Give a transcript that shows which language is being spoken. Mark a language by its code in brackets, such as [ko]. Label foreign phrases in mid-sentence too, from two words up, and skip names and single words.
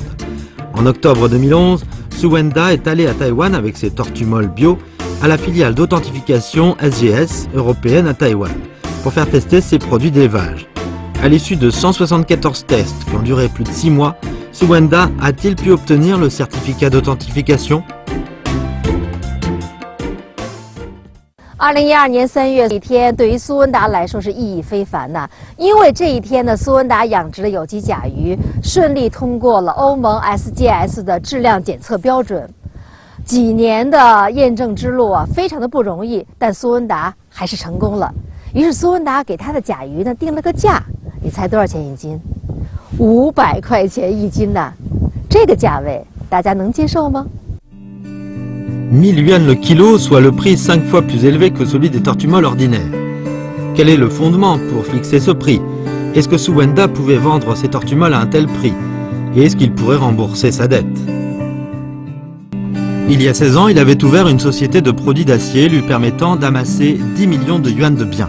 [fr] En octobre 2011, Suwenda est allée à Taïwan avec ses tortues molles bio à la filiale d'authentification SGS européenne à Taïwan pour faire tester ses produits d'élevage. À l'issue de 174 tests qui ont duré plus de 6 mois, Suwenda a-t-il pu obtenir le certificat d'authentification? [zh] 2012 年3月一天，对于苏文达来说是意义非凡呐，因为这一天呢，苏文达养殖的有机甲鱼顺利通过了欧盟 SGS 的质量检测标准。几年的验证之路啊，非常的不容易，但苏文达还是成功了。于是苏文达给他的甲鱼呢定了个价，你猜多少钱一斤？500块钱一斤呐，这个价位大家能接受吗？ [fr] 1000 yuan le kilo, soit le prix 5 fois plus élevé que celui des tortues molles ordinaires. Quel est le fondement pour fixer ce prix? Est-ce que Suwenda pouvait vendre ses tortues molles à un tel prix? Et est-ce qu'il pourrait rembourser sa dette? Il y a 16 ans, il avait ouvert une société de produits d'acier lui permettant d'amasser 10 millions de yuan de biens.